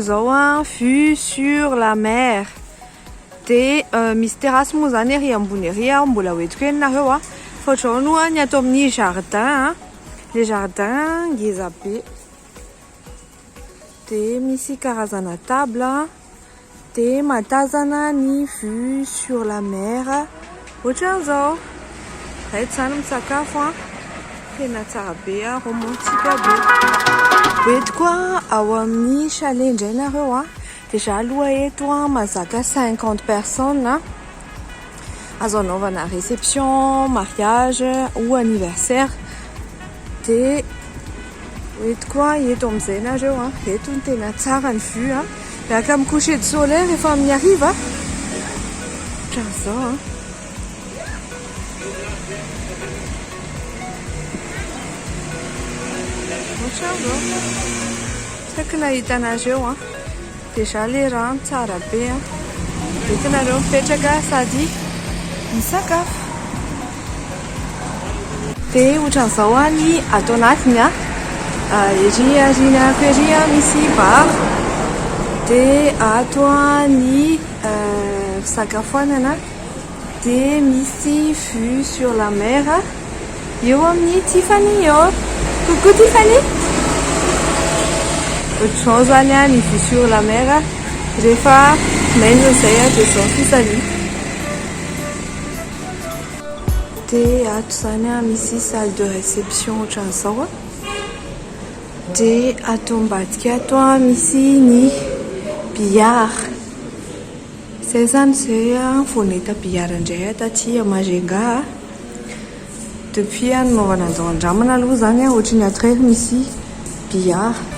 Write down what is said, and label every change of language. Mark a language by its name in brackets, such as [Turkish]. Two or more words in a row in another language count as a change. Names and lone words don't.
[Malagasy] zao [French] vue sur la mer [Malagasy] dia misy terasy moa zany ery ambony ery mbola hoentiko ianareo fa ohatrao ny atao amin'ny [French] jardin le jardin [Malagasy] ngeza be dia misy karazana table dia matazana ny [French] vue sur la mer [Malagasy] ohatran'izao rehetra zany misakafo tena tsara be romantika be eto koa ao amin'ny chalet indray nareo deja aloha eto mazaka 50 personnes azo anaovana [French] réception, mariage ou anniversaire [Malagasy] dia eto koa eto amin'izay nareo eto ny tena tsara ny vue miaraka amin'ny [French] coucher de soleil [Malagasy] rehefa amin'ny hariva ohatran'izao saky nahita anareo deja le rano tsara be entinareo mipetraka sady misakafo dia ohatran'izao ny atao anatiny ery arinako ery misy bar dia ato ny fisakafoanana dia misy [French] vue sur la mer [Malagasy] eo amin'ny Tiffany eo. [French] Coucou Tiffany. [Malagasy] Ohatran'izao zany ny [French] vue sur la mer [Malagasy] rehefa maina izay dia zao fisany dia ato zany misy [French] salle de réception [Malagasy] ohatran'izao dia ato ambadika ato misy ny billard izay zany zay foneta billard indray taty Majunga depuis nanaovana andao andramana aloha zany ohatry ny ato rehefa misy billard.